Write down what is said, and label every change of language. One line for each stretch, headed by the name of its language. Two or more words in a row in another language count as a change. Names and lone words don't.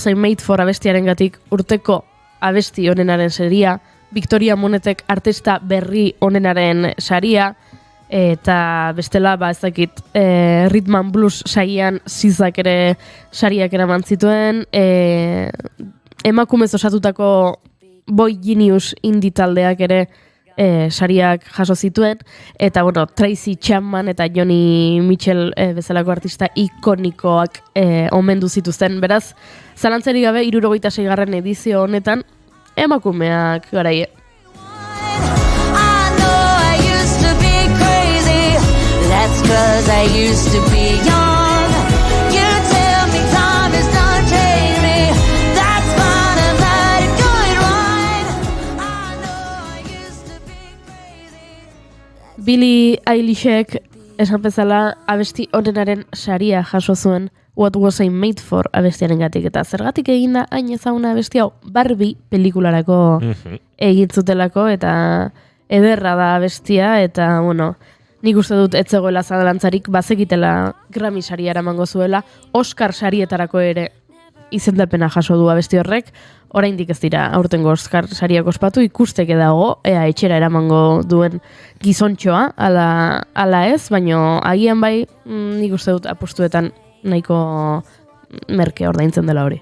Basque: I Made For abestiaren gatik urteko abesti honenaren saria, Victoria Monetek artista berri honenaren saria, eta bestela, ez dakit, Rhythm and Blues saian zizak ere sariak eraman zituen, emakumez osatutako Boy Genius indie taldeak ere sariak jaso zituen, eta Tracy Chapman eta Joni Mitchell bezalako artista ikonikoak omendu zituzten. Beraz, zalantzarik gabe 76. edizio honetan emakumeak garaie.
English: That's 'cause I used to be young. You tell me time is done changing me. That's fine, I'm glad it going right. I know I used to be crazy.
Basque: Billie Eilishek esan bezala abesti honenaren saria jaso zuen What Was I Made For abestiaren gatik, eta zergatik eginda hain ezaguna abesti hau Barbie pelikularako egin zutelako, eta ederra da abestia, eta nik uste dut ez zegoela zalantzarik bazekitela Grammy saria eramango zuela, Oscar sarietarako ere izendapena jaso du abesti horrek, oraindik ez dira aurtengo Oscar sariak ospatu, ikusteke dago, ea etxera eramango duen gizontxoa, ala ez, baino agian bai, nik uste dut apostuetan nahiko merke ordaintzen dela hori.